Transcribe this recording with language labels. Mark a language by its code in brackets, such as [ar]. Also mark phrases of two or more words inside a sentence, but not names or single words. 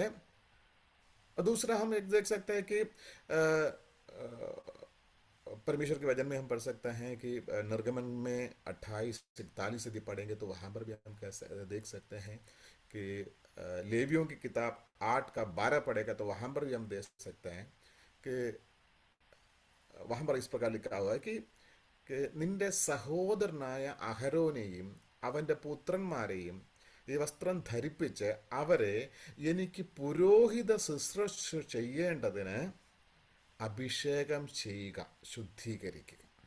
[hi] और दूसरा हम एक देख सकते हैं कि परमेश्वर के वचन में हम पढ़ सकते हैं कि निर्गमन में 28-41 यदि पढ़ेंगे तो वहाँ पर भी हम देख सकते हैं कि लेवियों की किताब 8-12 पढ़ेगा तो वहाँ पर भी हम देख सकते हैं कि वहाँ पर इस प्रकार लिखा हुआ है कि [ml] നിന്റെ സഹോദരനായ അഹരോനെയും അവൻ്റെ പുത്രന്മാരെയും ഈ വസ്ത്രം ധരിപ്പിച്ച് അവരെ എനിക്ക് പുരോഹിത ശുശ്രൂഷ ചെയ്യേണ്ടതിന് അഭിഷേകം ചെയ്യുക, ശുദ്ധീകരിക്കുക.